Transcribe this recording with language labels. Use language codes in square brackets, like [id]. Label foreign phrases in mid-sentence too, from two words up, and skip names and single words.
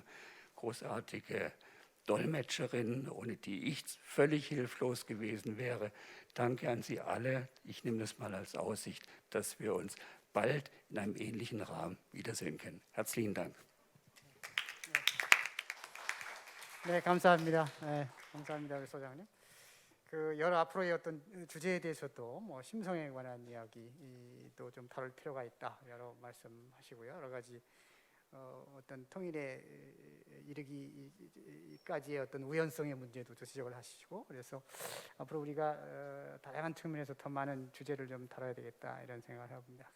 [de] Großartige Dolmetscherin, ohne die ich völlig hilflos gewesen wäre. Danke an Sie alle. Ich nehme das mal als Aussicht, dass wir uns bald in einem ähnlichen Rahmen wiedersehen können. Herzlichen Dank. [ko] 네, 감사합니다. 감사합니다, 우리 소장님. 그 여러 앞으로의 어떤 주제에 대해서도 뭐 심성에 관한 이야기도 좀 다룰 필요가 있다. 여러 말씀하시고요. 여러 가지 어떤 통일에 이르기까지의 어떤 우연성의 문제도 지적을 하시고, 그래서 앞으로 우리가 다양한 측면에서 더 많은 주제를 좀 다뤄야 되겠다 이런 생각을 해봅니다.